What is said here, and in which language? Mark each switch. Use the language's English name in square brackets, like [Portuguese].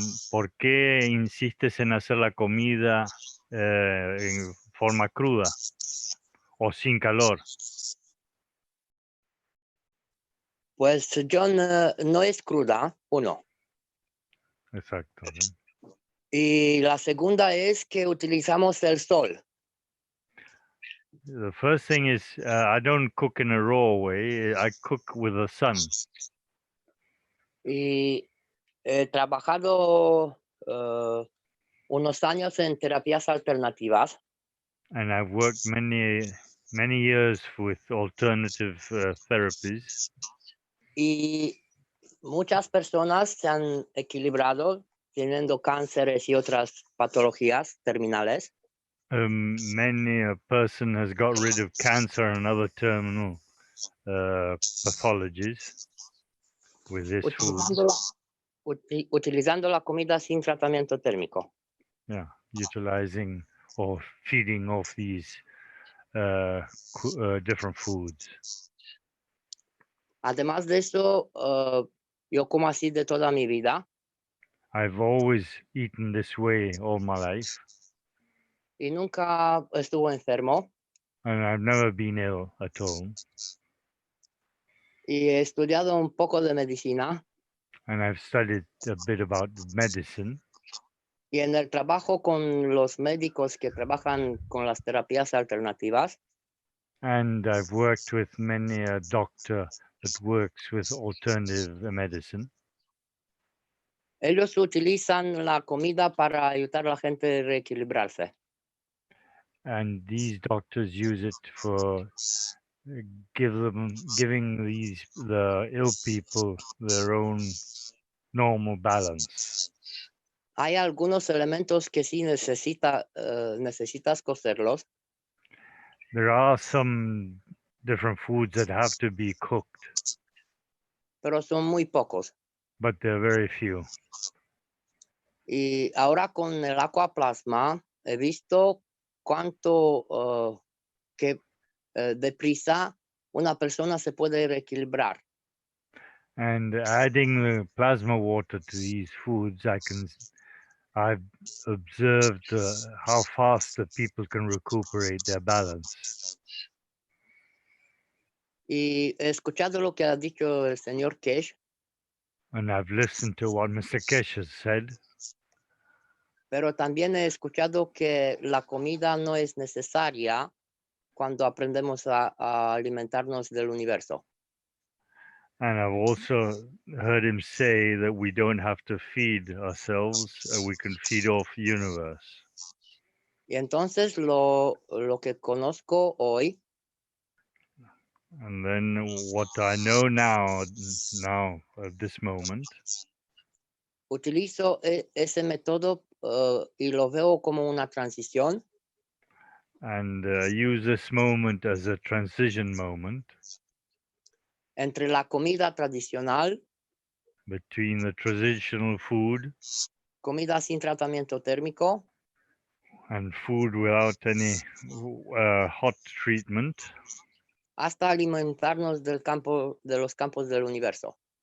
[Spanish] ¿Por qué insistes en hacer la comida en forma cruda o sin calor? Pues John, no es cruda, uno. Exacto. Y la segunda es que utilizamos el sol. [English] The first thing is I don't cook in a raw way. I cook with the sun. [Spanish] Y he trabajado unos años en terapias alternativas. [English] And I've worked many years with alternative therapies. [Spanish] Y muchas personas se han equilibrado teniendo cánceres y otras patologías terminales. [English] Many a person has got rid of cancer and other terminal pathologies with this food. [Spanish] Utilizando la comida sin tratamiento térmico. [English] Yeah, utilizing or feeding off these different foods. [Spanish] Además de eso, yo como así de toda mi vida. [English] I've always eaten this way all my life. [Spanish] Y nunca estuve enfermo. [English] And I've never been ill at all. [Spanish] Y he estudiado un poco de medicina. [English] And I've studied a bit about medicine. [Spanish] Y en el trabajo con los médicos que trabajan con las terapias alternativas. [English] And I've worked with many a doctor that works with alternative medicine. [Spanish] Ellos utilizan la comida para ayudar a la gente a reequilibrarse. [English] And these doctors use it for giving the ill people their own normal balance. [Spanish] Hay algunos elementos que sí necesitas cocerlos. [English] There are some different foods that have to be cooked. [Spanish] Pero son muy pocos. [English] But they're very few. [Spanish] Y ahora con el aquaplasma he visto cuánto deprisa una persona se puede reequilibrar. [English] And adding the plasma water to these foods, I've observed how fast the people can recuperate their balance. [Spanish] Y he escuchado lo que ha dicho el señor Keshe. [English] And I've listened to what Mr. Keshe has said. [Spanish] Pero también he escuchado que la comida no es necesaria cuando aprendemos a alimentarnos del universo. [English] And I've also heard him say that we don't have to feed ourselves, we can feed off the universe. [Spanish] Y entonces lo que conozco hoy. [English] And then what I know now at this moment. [Spanish] Utilizo ese método y lo veo como una transición. [English] And use this moment as a transition moment. [Spanish] Entre la comida tradicional. [English] between the traditional food [Spanish] comida sin tratamiento térmico, [English] and food without any hot treatment, [Spanish] hasta alimentarnos de los campos del universo.